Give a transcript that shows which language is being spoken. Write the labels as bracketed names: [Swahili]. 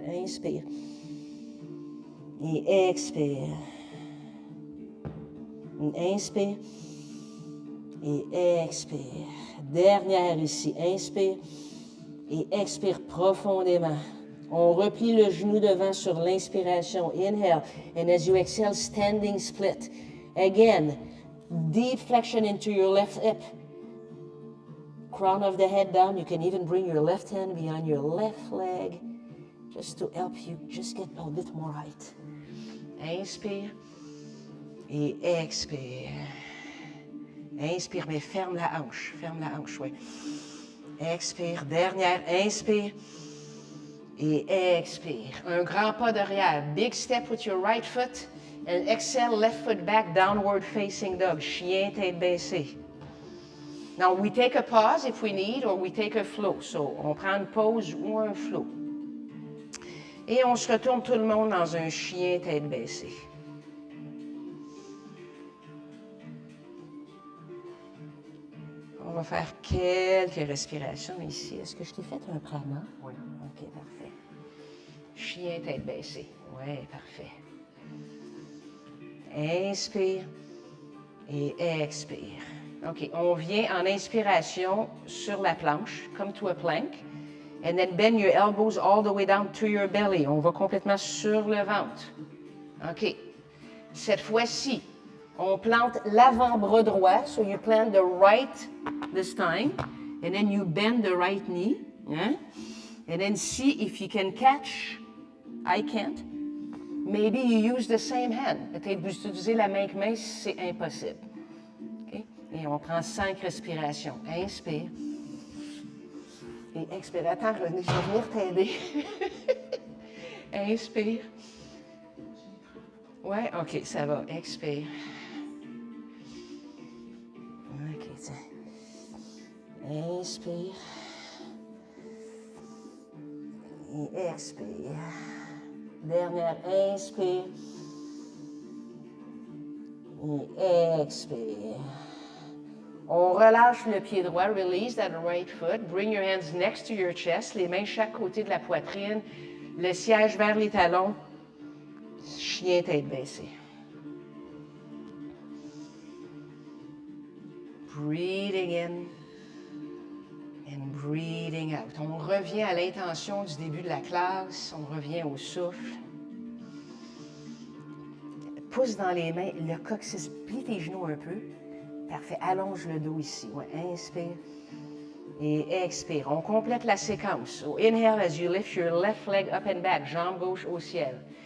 [French] Inspire. Et expire. Inspire. Et expire. Dernière ici. Inspire. Et expire profondément. On replie le genou devant sur l'inspiration. [English] Inhale. And as you exhale, standing split. Again, deep flexion into your left hip. Crown of the head down. You can even bring your left hand behind your left leg just to help you just get a bit more height. [French] Inspire et expire. Inspire, mais ferme la hanche, oui. Expire, dernière, inspire et expire. Un grand pas derrière. [English] Big step with your right foot and exhale, left foot back, downward facing dog. [French] Chien, tête baissée. [English] Now, we take a pause if we need, or we take a flow. [French] So, on prend une pause ou un flow. Et on se retourne tout le monde dans un chien tête baissée. On va faire quelques respirations ici. Est-ce que je t'ai fait un prana? Oui. OK, parfait. Chien tête baissée. Oui, parfait. Inspire et expire. OK, on vient en inspiration sur la planche, [English] come to a plank, and then bend your elbows all the way down to your belly. [French] On va complètement sur le ventre. OK. Cette fois-ci, on plante l'avant-bras droit. [English] So you plant the right this time. And then you bend the right knee. Hein? And then see if you can catch. I can't. Maybe you use the same hand. [French] Peut-être vous utilisez la même main si c'est impossible. Okay? Et on prend 5 respirations. Inspire. Et expire. Attends, René, je vais venir t'aider. Inspire. Ouais, OK, ça va. Expire. OK, tiens. Inspire. Et expire. Dernière, inspire. Et expire. On relâche le pied droit. [English] Release that right foot. Bring your hands next to your chest. [French] Les mains chaque côté de la poitrine. Le siège vers les talons. Chien tête baissée. [English] Breathing in and breathing out. [French] On revient à l'intention du début de la classe. On revient au souffle. Pouce dans les mains, le coccyx, plie tes genoux un peu. Parfait. Allonge le dos ici. Ouais. Inspire et expire. On complète la séquence. [English] So inhale as you lift your left leg up and back, [French] jambe gauche au ciel.